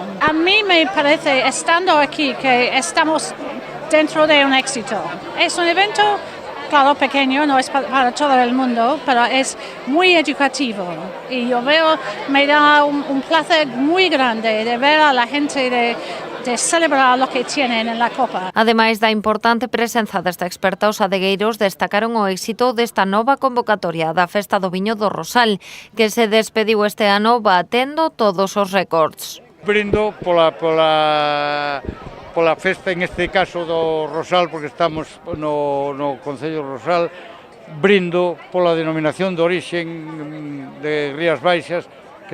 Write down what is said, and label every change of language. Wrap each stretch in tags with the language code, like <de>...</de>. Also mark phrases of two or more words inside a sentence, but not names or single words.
<es>A mí me parece, estando aquí, que estamos dentro de un éxito. Es un evento, claro, pequeño, no es para todo el mundo, pero es muy educativo. Y yo veo, me da un placer muy grande de ver a la gente de celebrar lo que tienen en la copa.</es> <gl>Ademais da importante presenza desta experta, os adegueiros destacaron o éxito desta nova convocatoria da Festa do Viño do Rosal, que se despediu este ano batendo todos os récords. Brindo pola festa,</gl> <es>en este caso</es> <gl>do Rosal, porque estamos no Concello Rosal, brindo pola denominación de orixen de Rías Baixas, que</gl>